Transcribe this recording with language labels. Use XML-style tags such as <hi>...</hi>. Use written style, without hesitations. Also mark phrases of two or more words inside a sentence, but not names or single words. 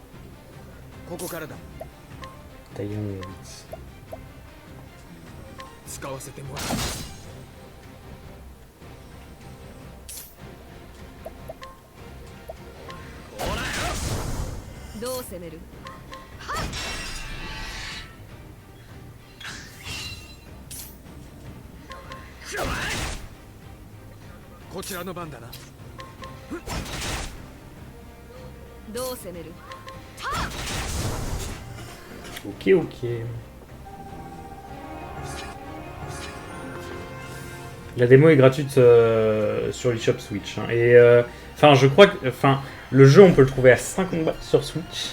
<fr>Taillons vite.</fr> <ja>使わせてもらう。どう攻める？こちらの番だな。どう攻める？</ja> <fr>Ok, ok. La démo est gratuite sur l'eShop Switch. Hein. Et enfin, je crois que, enfin, le jeu on peut le trouver à 50 balles sur Switch.</fr>